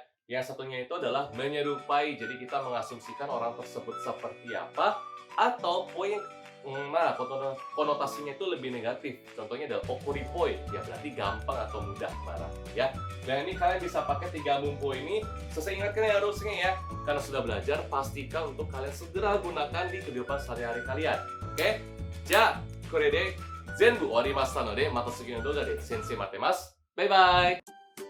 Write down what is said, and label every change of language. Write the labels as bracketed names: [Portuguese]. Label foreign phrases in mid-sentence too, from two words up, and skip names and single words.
[Indonesian] Yang satunya itu adalah menyerupai, jadi kita mengasumsikan orang tersebut seperti apa, atau poi yang konotasinya itu lebih negatif. Contohnya adalah okoripoi, ya berarti gampang atau mudah marah ya. Dan ini kalian bisa pakai 3 bumpo ini. Saya ingatkan ya harusnya ya, karena sudah belajar, pastikan untuk kalian segera gunakan di kehidupan sehari-hari kalian. Oke? [Japanese] Ja, これで全部終わりましたので、また次の動画で先生待ってます。バイバイ